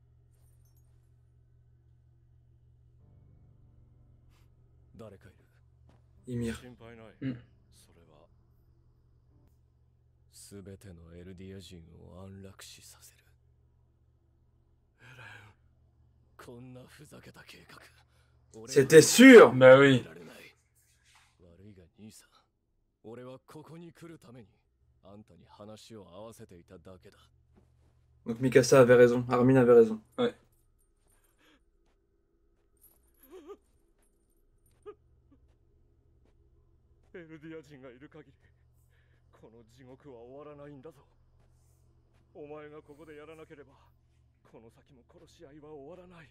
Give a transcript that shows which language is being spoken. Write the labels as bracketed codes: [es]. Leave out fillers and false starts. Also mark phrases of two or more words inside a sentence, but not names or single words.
[ja] 誰かいる？ Ymir. 心配ない。うん。それはすべてのエルディア人を安楽死させる。エレン、こんなふざけた計画。 [fr] C'était sûr. Bah oui. [ja] 悪いが兄さん、俺はここに来るためにあんたに話を合わせていただけだ。 [fr] Donc Mikasa avait raison. Armin avait raison. Ouais. [ja] エルディア人がいる限りこの地獄は終わらないんだぞ。お前がここでやらなければこの先も殺し合いは終わらない。